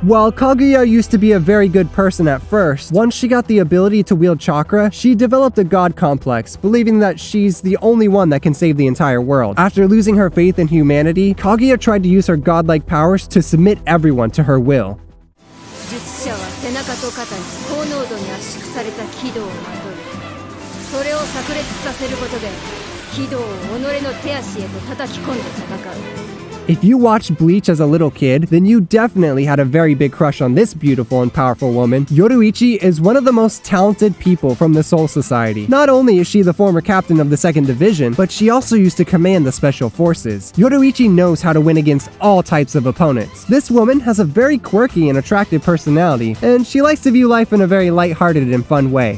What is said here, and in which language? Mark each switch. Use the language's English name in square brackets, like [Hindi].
[English] While Kaguya used to be a very good person at first, once she got the ability to wield chakra, she developed a god complex, believing that she's the only one that can save the entire world. After losing her faith in humanity, Kaguya tried to use her godlike powers to submit everyone to her will. [Japanese] 術者は背中と肩に高濃度に圧縮された軌道をまとい、それを炸裂させることで軌道を己の手足へと叩き込んで戦う。 [English] If you watched Bleach as a little kid, then you definitely had a very big crush on this beautiful and powerful woman. Yoruichi is one of the most talented people from the Soul Society. Not only is she the former captain of the 2nd Division, but she also used to command the Special Forces. Yoruichi knows how to win against all types of opponents. This woman has a very quirky and attractive personality, and she likes to view life in a very lighthearted and fun way.